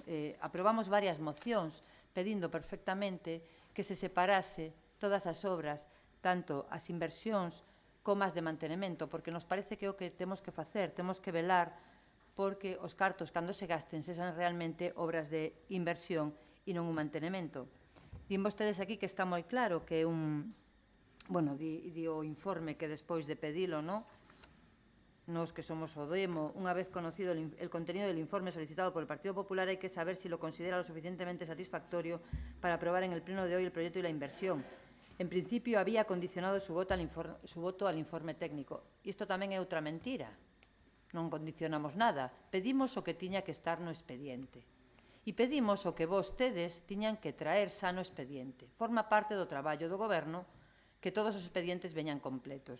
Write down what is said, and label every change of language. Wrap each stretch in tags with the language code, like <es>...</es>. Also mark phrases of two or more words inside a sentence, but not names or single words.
<gl>Aprobamos varias mocións pedindo perfectamente que se separase todas as obras, tanto as inversións como as de mantenimento, porque nos parece que é o que temos que facer, temos que velar porque os cartos, cando se gasten, sexan realmente obras de inversión e non un mantenimento. Din vostedes aquí que está moi claro que bueno, di o informe que despois de pedilo, ¿no?, nos que somos o demo, unha vez</gl> <es>conocido el contenido del informe solicitado por el Partido Popular, hay que saber si lo considera lo suficientemente satisfactorio para aprobar en el pleno de hoy el proyecto y la inversión. En principio, había condicionado su voto al informe técnico.</es> <gl>Isto tamén é outra mentira. Non condicionamos nada. Pedimos o que tiña que estar no expediente. E pedimos o que vostedes tiñan que traer xa no expediente. Forma parte do traballo do Goberno que todos os expedientes veñan completos.</gl>